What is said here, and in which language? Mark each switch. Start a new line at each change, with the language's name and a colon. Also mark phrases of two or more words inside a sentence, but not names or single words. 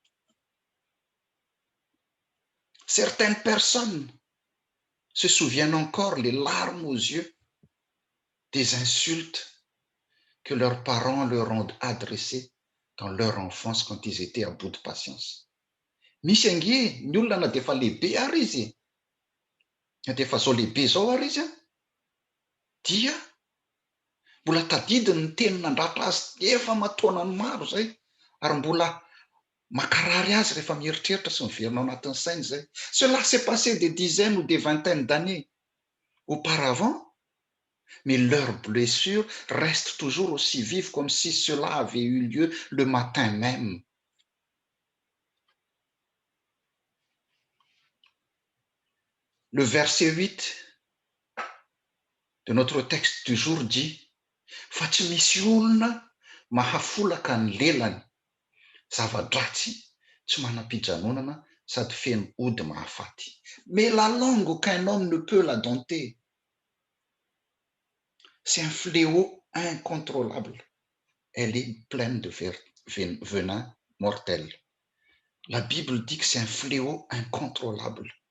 French: Certaines personnes se souviennent encore les larmes aux yeux des insultes que leurs parents leur ont adressées dans leur enfance quand ils étaient à bout de patience.
Malagasy: Misy ange ny olona na dia efa lehibe ary izy, na dia efa zao lehibe zao ary izy dia mbola tadidiny ny teny nandratra azy efa mataonany maro zay, ary mbola makarary azy rehefa mieritreritra sy miverina ao anatin'ny sainy zay.
French: Cela s'est passé des dizaines ou des vingtaines d'années auparavant, mais leurs blessures restent toujours aussi vives comme si cela avait eu lieu le matin même. Le verset 8 de notre texte du jour dit
Malagasy: fa tsy misy olona mahafolaka ny lelany, zava-dratsy tsy manam-pijanonana sady feno ody mahafaty.
French: Mais la langue, aucun homme ne peut la dompter. C'est un fléau incontrôlable. Elle est pleine de venin mortel. La Bible dit que c'est un fléau incontrôlable.